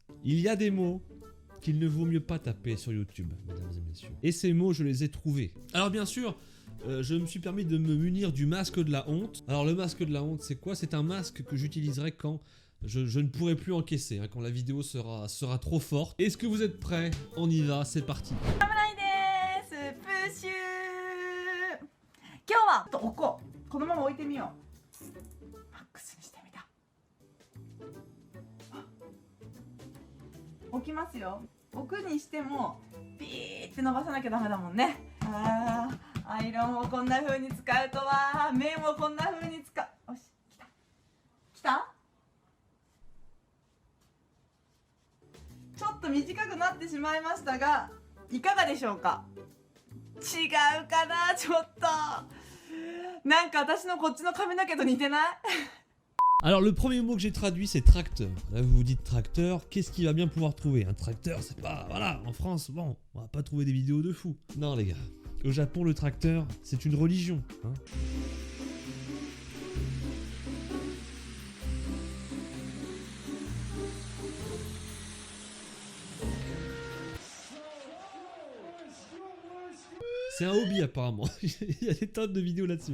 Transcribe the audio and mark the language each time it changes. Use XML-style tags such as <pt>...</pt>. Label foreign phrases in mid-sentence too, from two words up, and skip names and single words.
<fr>Il y a des mots qu'il ne vaut mieux pas taper sur YouTube, mesdames et messieurs. Et ces mots, je les ai trouvés. Alors bien sûr, je me suis permis de me munir du masque de la honte. Alors le masque de la honte, c'est quoi? C'est un masque que j'utiliserai quand je ne pourrai plus encaisser, hein, quand la vidéo sera trop forte. Est-ce que vous êtes prêts? On y va, c'est parti.</fr> <ja>今日は置こう。このまま置いてみよう。マックスにしてみた。置きますよ。置くにしてもピーって伸ばさなきゃダメだもんね。アイロンをこんな風に使うとは、麺をこんな風に使う。よし、来た。来た？ちょっと短くなってしまいましたが、いかがでしょうか？違うかな、ちょっと。なんか私のこっちの髪の毛と似てない？</ja> <fr>Alors le premier mot que j'ai traduit c'est tracteur. Là vous vous dites tracteur, qu'est-ce qu'il va bien pouvoir trouver? Un tracteur c'est pas... Voilà, en France, bon, on va pas trouver des vidéos de fous. Non les gars, au Japon le tracteur c'est une religion. Hein. C'est un hobby apparemment, il y a des tonnes de vidéos là-dessus.</fr>